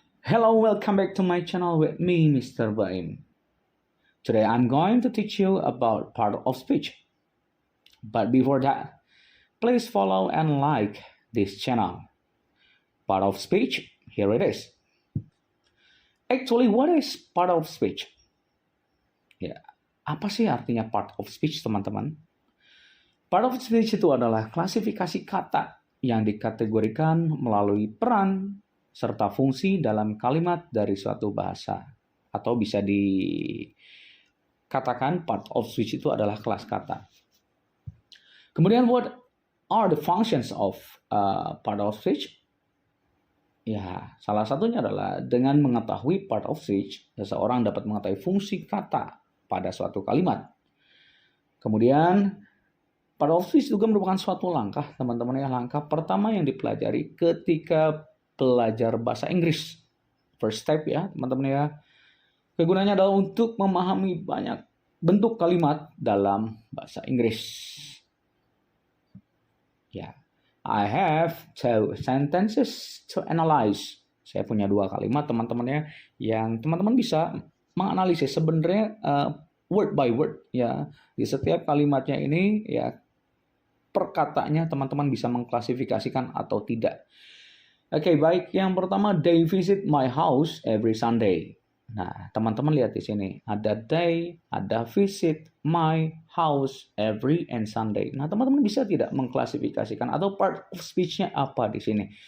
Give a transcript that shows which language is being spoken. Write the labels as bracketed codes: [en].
[en] Hello, welcome back to my channel with me, Mr. Baim. Today I'm going to teach you about part of speech. But before that, please follow and like this channel. Part of speech, here it is. Actually, what is part of speech? [id] Ya, apa sih artinya part of speech, teman-teman? Part of speech itu adalah klasifikasi kata yang dikategorikan melalui peran serta fungsi dalam kalimat dari suatu bahasa. Atau bisa dikatakan part of speech itu adalah kelas kata. Kemudian [en] what are the functions of part of speech? [id] Ya, salah satunya adalah dengan mengetahui part of speech, seseorang dapat mengetahui fungsi kata pada suatu kalimat. Kemudian part of speech juga merupakan suatu langkah, teman-teman, ya, langkah pertama yang dipelajari ketika belajar bahasa Inggris. [en] First step, [id] ya, teman-teman, ya. Kegunaannya adalah untuk memahami banyak bentuk kalimat dalam bahasa Inggris. Ya, [en] I have two sentences to analyze. [id] Saya punya 2 kalimat, teman-teman, ya, yang teman-teman bisa menganalisis sebenarnya [en] word by word, [id] ya. Di setiap kalimatnya ini, ya, per katanya teman-teman bisa mengklasifikasikan atau tidak. Oke, baik. Yang pertama, [en] they visit my house every Sunday. [id] Nah, teman-teman lihat di sini. Ada they, ada [en] visit my house every and Sunday. [id] Nah, teman-teman bisa tidak mengklasifikasikan atau part of speech-nya apa di sini?